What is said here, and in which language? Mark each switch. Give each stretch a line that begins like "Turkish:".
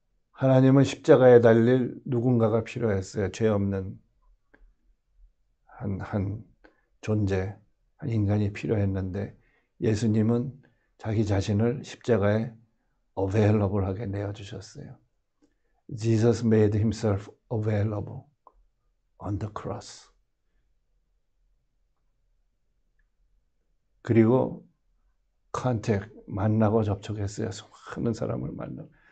Korean: 하나님은 십자가에 달릴 누군가가 필요했어요. 죄 없는 한 존재, 한 인간이 필요했는데 예수님은 자기 자신을 십자가에 available하게 내어주셨어요.
English: Jesus made himself available on the cross.
Korean: 그리고 컨택, 만나고 접촉했어요. 수많은 사람을 만나고.